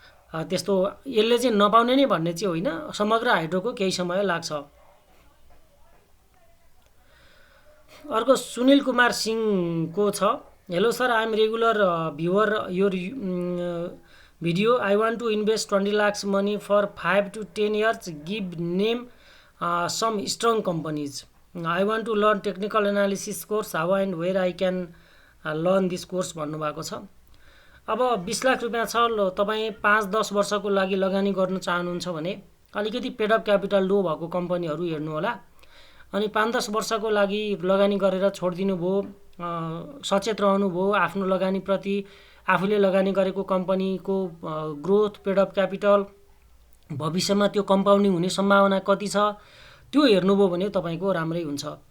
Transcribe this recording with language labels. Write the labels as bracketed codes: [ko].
[ne] त्यस्तो यसले चाहिँ नपाउने नै भन्ने चाहिँ होइन, समग्र हाइड्रोको केही समय लाग्छ। अर्को सुनिल कुमार सिंहको छ। [en] Hello sir, I am regular viewer your video. I want to invest 20 lakhs money for 5 to 10 years. Give name some strong companies. I want to learn technical analysis course. How and where I can learn this course [ne] भन्नुभएको छ। अब 20 लाख रुपियाँ छ, तपाईँ 5-10 वर्षको लागि लगानी गर्न चाहनुहुन्छ भने अलिकति पेड अप क्यापिटल लो भएको कम्पनीहरू हेर्नु होला। अनि 5-10 वर्षको लागि लगानी गरेर छोडिदिनु भयो, सचेत रहनुभयो आफ्नो लगानीप्रति, आफूले लगानी गरेको कम्पनीको ग्रोथ, पेड अप क्यापिटल, भविष्यमा त्यो कम्पाउन्डिङ हुने सम्भावना कति छ, त्यो हेर्नुभयो भने तपाईँको राम्रै हुन्छ।